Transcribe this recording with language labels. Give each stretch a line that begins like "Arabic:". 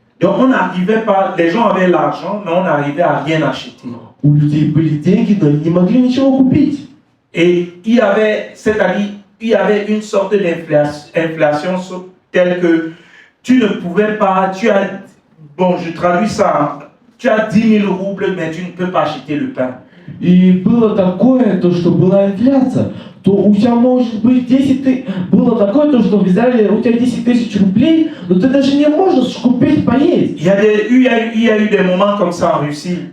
French: Donc on n'arrivait pas, les gens avaient l'argent, mais on n'arrivait à rien acheter.
Russian: У людей были деньги, но они не могли ничего купить.
French: Et il y avait, c'est-à-dire, il y avait une sorte d'inflation telle que tu ne pouvais pas, bon, je traduis ça, tu as 10 000 roubles, mais tu ne peux pas acheter le pain.
Russian: И было такое, то, что была инфляция, то у тебя может быть 10 тысяч, было такое, то, что в Израиле у тебя 10 000 рублей, но ты даже не можешь купить поесть.
French: Il y a eu des moments comme ça en Russie.